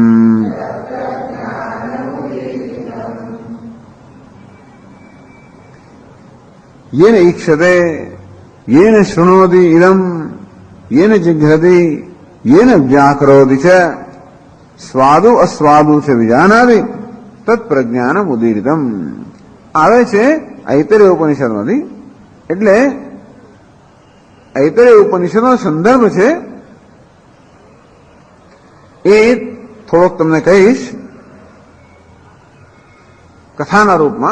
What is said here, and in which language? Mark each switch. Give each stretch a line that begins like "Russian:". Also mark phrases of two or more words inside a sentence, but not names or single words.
Sanskrit: येन ईक्षते येन शृणोति इदम् येन जिघ्रति येन व्याकरोति च स्वादु अस्वादु च विजानाति तत्प्रज्ञानमुदीरितम्।
Gujarati: આવે છે ઐતરેય ઉપનિષદમાંથી, એટલે ઐતરેય ઉપનિષદનો સંદર્ભ છે એ થોડોક તમને કહીશ કથાના રૂપમાં.